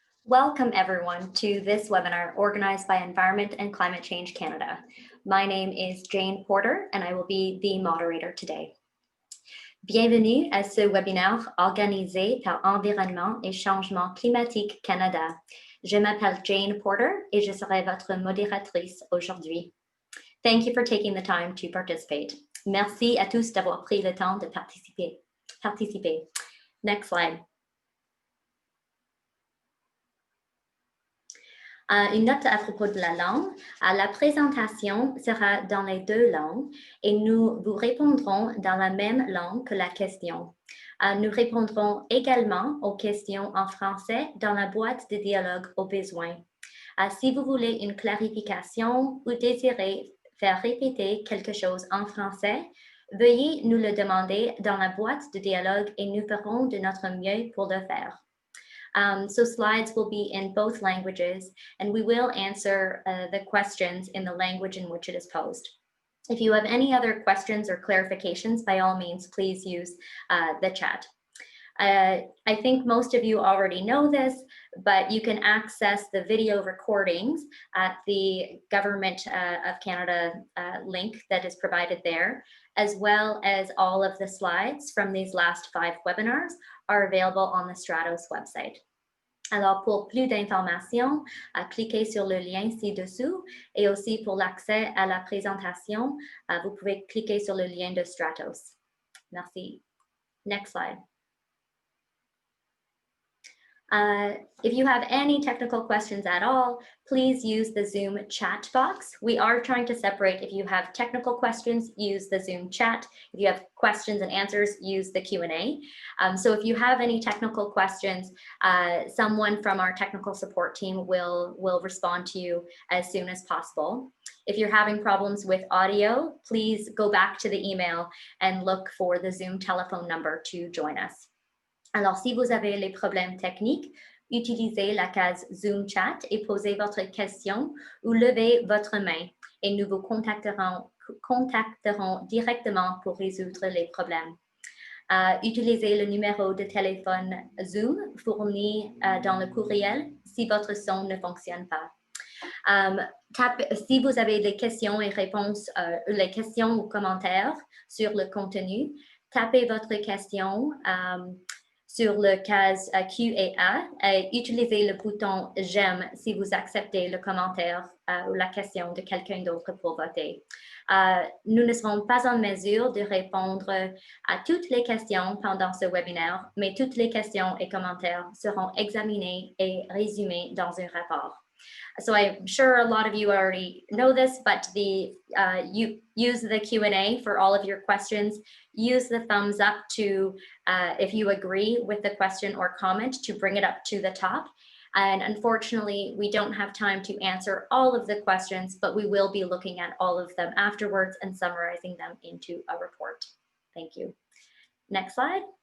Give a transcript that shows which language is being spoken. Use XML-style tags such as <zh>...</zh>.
<en>Welcome everyone to this webinar organized by Environment and Climate Change Canada. My name is Jane Porter and I will be the moderator today.</en> <fr>Bienvenue à ce webinaire organisé par Environnement et Changement Climatique Canada. Je m'appelle Jane Porter et je serai votre modératrice aujourd'hui.</fr> <en>Thank you for taking the time to participate.</en> <fr>Merci à tous d'avoir pris le temps de participer.</fr> <en>Next slide.</en> <fr>Une note à propos de la langue. La présentation sera dans les deux langues et nous vous répondrons dans la même langue que la question. Nous répondrons également aux questions en français dans la boîte de dialogue au besoin. Si vous voulez une clarification ou désirez faire répéter quelque chose en français, veuillez nous le demander dans la boîte de dialogue et nous ferons de notre mieux pour le faire.</fr> <en>So slides will be in both languages and we will answer the questions in the language in which it is posed. If you have any other questions or clarifications, by all means, please use the chat. I think most of you already know this, but you can access the video recordings at the Government of Canada link that is provided there, as well as all of the slides from these last 5 webinars are available on the Stratos website.</en> <fr>Alors, pour plus d'informations, cliquez sur le lien ci-dessous et aussi pour l'accès à la présentation, vous pouvez cliquer sur le lien de Stratos.</fr> <en>Merci. Next slide. If you have any technical questions at all, please use the Zoom chat box. We are trying to separate. If you have technical questions, use the Zoom chat. If you have questions and answers, use the Q&A. So if you have any technical questions, someone from our technical support team will respond to you as soon as possible. If you're having problems with audio, please go back to the email and look for the Zoom telephone number to join us.</en> <fr>Alors, si vous avez les problèmes techniques, utilisez la case Zoom Chat et posez votre question ou levez votre main et nous vous contacterons directement pour résoudre les problèmes. Utilisez le numéro de téléphone Zoom fourni dans le courriel si votre son ne fonctionne pas. Si vous avez des questions et réponses, les questions ou commentaires sur le contenu, tapez votre question sur le case Q&A et utilisez le bouton j'aime si vous acceptez le commentaire ou la question de quelqu'un d'autre pour voter. Nous ne serons pas en mesure de répondre à toutes les questions pendant ce webinaire, mais toutes les questions et commentaires seront examinés et résumés dans un rapport.</fr> <en>So I'm sure a lot of you already know this, but you use the Q&A for all of your questions. Use the thumbs up to, if you agree with the question or comment, to bring it up to the top. And unfortunately, we don't have time to answer all of the questions, but we will be looking at all of them afterwards and summarizing them into a report. Thank you. Next slide.</en>